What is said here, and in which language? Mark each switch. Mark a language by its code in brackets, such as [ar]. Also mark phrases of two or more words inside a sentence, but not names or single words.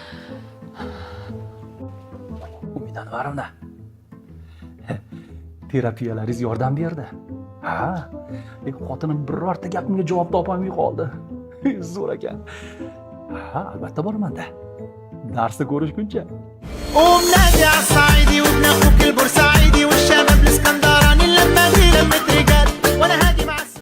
[uz] Umid Anvarovna. Terapiyalaringiz yordam berdi. Ha, lekin xotinim birorta gapimga javob topolmay qoldi. Zo'r ekan. Ha, albatta boraman-da. Darsda ko'rishguncha. [ar] ومنادي عالصعيدي وابن اخوك البورسعيدي والشباب الاسكندراني لما دي لمة رجال وانا هادي مع